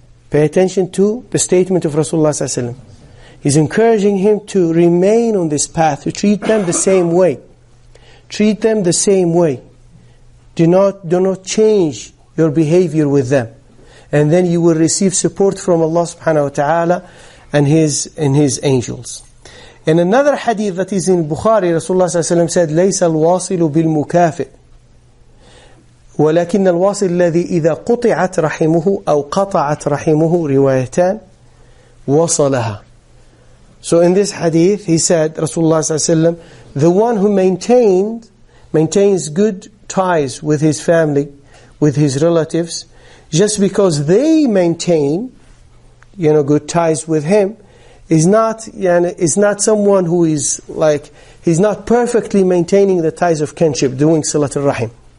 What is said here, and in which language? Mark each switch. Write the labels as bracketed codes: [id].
[en] Pay attention to the statement of Rasulullah sallallahu alaihi wasallam. He's encouraging him to remain on this path, to treat them the same way. Treat them the same way. Do not change your behavior with them. And then you will receive support from Allah subhanahu wa ta'ala and His angels. In another hadith that is in Bukhari, Rasulullah sallallahu alaihi wasallam said, [ar] لَيْسَ الْوَاصِلُ بِالْمُكَافِئِ ولكن الواصل الذي إذا قطعت رحمه أو قطعت رحمه روايتان وصلها. [en] So in this hadith, he said, Rasulullah sallallahu alaihi wasallam, the one who maintains good ties with his family, with his relatives, just because they maintain, good ties with him, is not someone who is like, he's not perfectly maintaining the ties of kinship, doing Salatul Rahim.